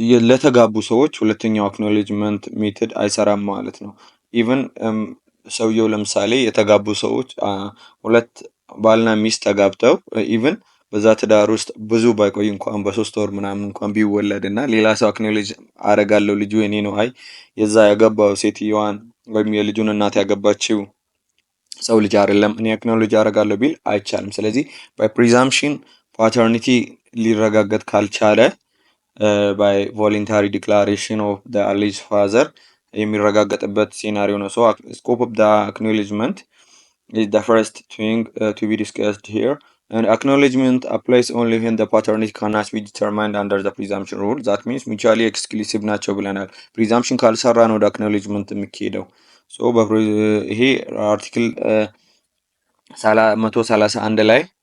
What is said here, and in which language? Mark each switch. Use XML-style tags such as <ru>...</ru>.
<am>ለተጋቡ ሰዎች ሁለተኛው አክኖሌጅመንት ሜተድ አይሰራም ማለት ነው። ኢቭን ሰውየው ለምሳሌ የተጋቡ ሰዎች ሁለት ባልና ሚስት ተጋብተው ኢቭን በዛ ትዳር ውስጥ ብዙ ባይቆይ እንኳን በ3 ወር ምናምን እንኳን ቢወለድ እና ሌላ ሰው አክኖሌጅ አደርጋለሁ ልጁ የኔ ነው አይ የዛ ያገባው ሴትዮዋን ወይም የልጁን እናት ያገባችው ሰው ልጅ አይደለም እኔ አክኖሌጅ አደርጋለሁ ቢል አይቻልም። ስለዚህ</am> <en>by presumption paternity</en> <am>ሊረጋገጥ ካልቻለ</am> <en>by voluntary declaration of the alleged father</en> <am>የሚረጋገጥበት ሴናሪዮ ነው።</am> <en>scope of the acknowledgement is the first thing to be discussed here. And acknowledgement applies only when the paternity cannot be determined under the presumption rule. That means mutually exclusive</en> <am>ናቸው ብለናል። presumption ካልሰራ ነው ወደ acknowledgement የሚካሄደው። ይሄ አርቲክል 131 ላይ</am>